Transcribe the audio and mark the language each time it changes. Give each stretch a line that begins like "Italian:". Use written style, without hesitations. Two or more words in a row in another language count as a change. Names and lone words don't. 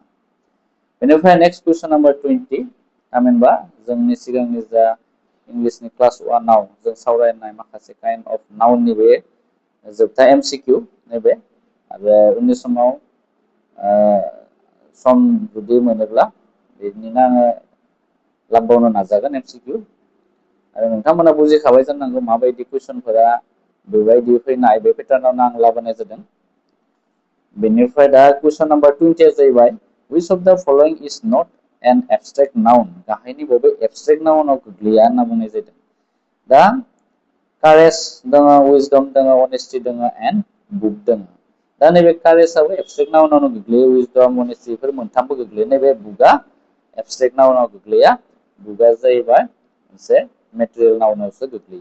Bodo: बेनिफ्राय
English: next question number 20,
Bodo: थामहिनबा जोंनि सिगांनि जा इंलिसनि क्लास 1 आव जों सावरायनाय माखासे
English: kind of noun
Bodo: बे जोबथा MCQ नैबे, आरो उननि समाव सम जुदि मोनोब्ला बिदिनो आङो लाबबावनो नाजागोन MCQ। आरो नोंथांमोना बुजिखाबाय जानांगौ माबायदि कुइसनफोरा बेबायदि फैनाय, बे पेटार्नावनो आं लाबोनाय जादों। बेनिफ्राय दा कुइसन नाम्बार 20 आ जाहैबाय
English: which of the following is not an abstract noun?
Bodo: गाहायनि बबे
English: abstract noun
Bodo: गोग्लैया होनना बुंनाय जादों। दा कारेज दङ, विजडम दङ, अनेस्टि दङ एन्ड बुक दङ। दा नैबे कारेजआबो
English: abstract noun
Bodo: गोग्लैयो, विजडम, अनेस्टि बेफोर मोनथामबो गोग्लैयो। नैबे बुकआ
English: abstract noun
Bodo: गोग्लैया, बुकआ जाहैबाय मोनसे
English: material noun
Bodo: गोग्लैयो।